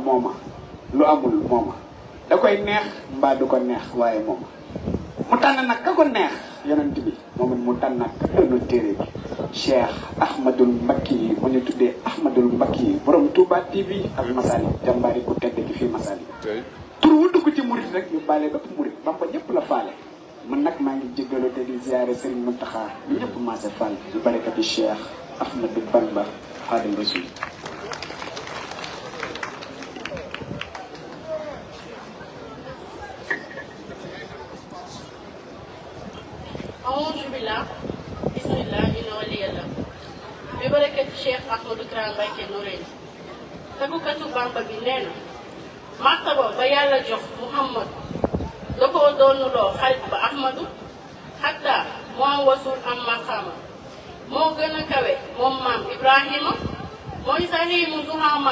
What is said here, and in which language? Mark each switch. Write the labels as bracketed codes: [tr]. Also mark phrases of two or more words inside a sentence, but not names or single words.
[wo] mooma lu amul mooma da koy neex mbaa du ko neex waaye mooma mu tànn nag ka ko neex yonent bi moom mu tànn nag ka doon téere bi Cheikh Ahmadul Mbakki yi mu ñu tuddee Ahmadul Mbakki yi borom Touba TV ak Masali jàmbaari ku tedd ki fii Masali tur wu dugg ci murit rek ñu baale bépp murit Bamba ñëpp la faale man nag maa ngi jéggalu te di ziare Serigne Mountakha ñëpp maase faal di barakati Cheikh Ahmadou Bamba Khadimu Rasul [ar] أعوذ بالله بسم الله إن ولي الله ببركة الشيخ أحمد كرام [wo] Mbacké Noreyni tagukatu Bamba bi nee na martaba ba yàlla jox Muhammad da koo doonuloo xarit ba Ahmadu hatta mu am wasul am maqaama moo gën a kawe moom maam Ibrahima mooy [ar] سهم الزحام